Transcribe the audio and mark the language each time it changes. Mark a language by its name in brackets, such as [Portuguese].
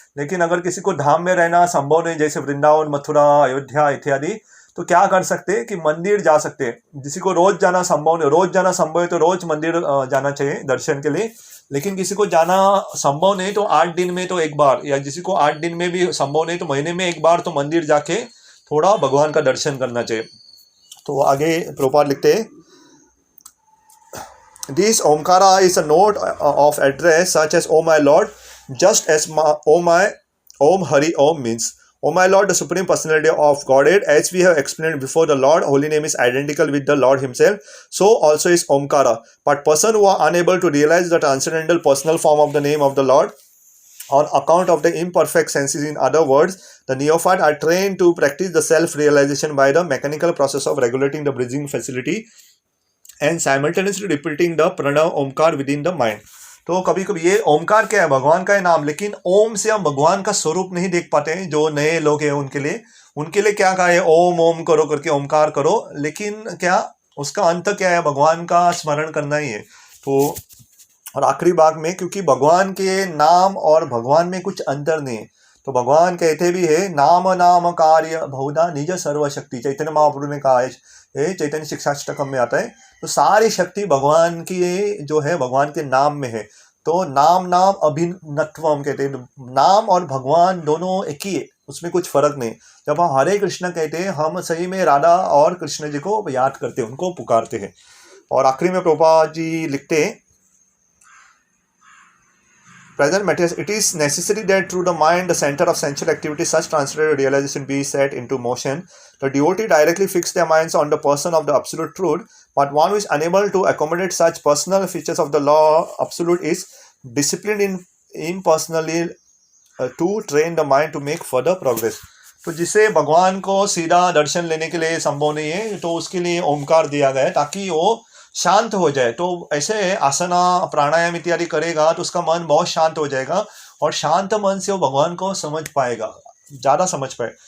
[Hindi] लेकिन अगर किसी को धाम में रहना संभव नहीं, जैसे वृंदावन, मथुरा, अयोध्या इत्यादि, तो क्या कर सकते हैं कि मंदिर जा सकते हैं। किसी को रोज जाना संभव नहीं, रोज जाना संभव है तो रोज मंदिर जाना चाहिए दर्शन के लिए। लेकिन किसी को जाना संभव नहीं तो 8 दिन में तो एक बार, या किसी को 8 दिन में भी संभव नहीं तो महीने में एक बार तो मंदिर जाके थोड़ा भगवान का दर्शन करना चाहिए। तो आगे प्रभुपाद लिखते हैं, [English] This Omkara is a note of address such as "Oh my Lord," just as Om Hari Om means "Oh my Lord," the Supreme Personality of Godhead. As we have explained before, the Lord Holy Name is identical with the Lord Himself. So also is Omkara. But person who are unable to realize the transcendental personal form of the name of the Lord, on account of the imperfect senses, in other words, the neophyte are trained to practice the self-realization by the mechanical process of regulating the breathing facility and simultaneously repeating the pranav omkar within the mind. [Hindi] तो कभी कभी ये ओमकार क्या है, भगवान का है नाम, लेकिन ओम से हम भगवान का स्वरूप नहीं देख पाते हैं। जो नए लोग हैं उनके लिए क्या कहा है, ओम ओम करो करके ओमकार करो, लेकिन क्या उसका अंत क्या है, भगवान का स्मरण करना ही है। तो और आखिरी भाग में, क्योंकि भगवान के नाम और भगवान में कुछ अंतर नहीं है, तो भगवान कहते भी है नाम नाम कार्य बहुधा निज सर्वशक्ति, चैतन्य महाप्रभु ने कहा है, चैतन्य शिक्षाष्टकम में आता है। तो सारी शक्ति भगवान की जो है भगवान के नाम में है। तो नाम नाम अभिन्नत्व हम कहते हैं, नाम और भगवान दोनों एक ही है, उसमें कुछ फर्क नहीं। जब हम हरे कृष्ण कहते हैं, हम सही में राधा और कृष्ण जी को याद करते हैं, उनको पुकारते हैं। और आखिरी में प्रभुपाद जी लिखते हैं, [English] present materials, it is necessary that through the mind, the center of sensual activity, such translated realization be set into motion. The devotee directly fix their minds on the person of the absolute truth, but one who is unable to accommodate such personal features of the law absolute is disciplined in impersonally to train the mind to make further progress. [Hindi] तो जिसे भगवान को सीधा दर्शन लेने के लिए संभव नहीं है, तो उसके लिए ओमकार दिया गया है ताकि वो शांत हो जाए। तो ऐसे आसना प्राणायाम इत्यादि करेगा तो उसका मन बहुत शांत हो जाएगा और शांत मन से वो भगवान को समझ पाएगा, ज़्यादा समझ पाए।